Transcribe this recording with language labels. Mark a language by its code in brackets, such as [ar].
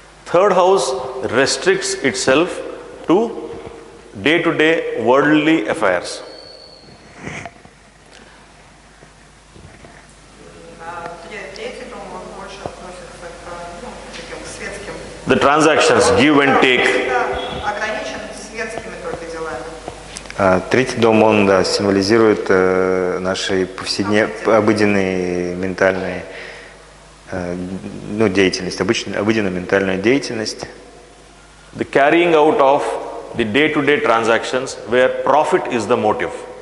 [en] Third house restricts itself to day-to-day worldly affairs. [ru] Третий дом, он больше относится к таким светским. The transactions, give and take. Ограничен светскими только делами. Третий дом, он символизирует наши обыденные ментальные деятельность, обыденную ментальную деятельность. [en] The carrying out of the day-to-day transactions where profit is the motive.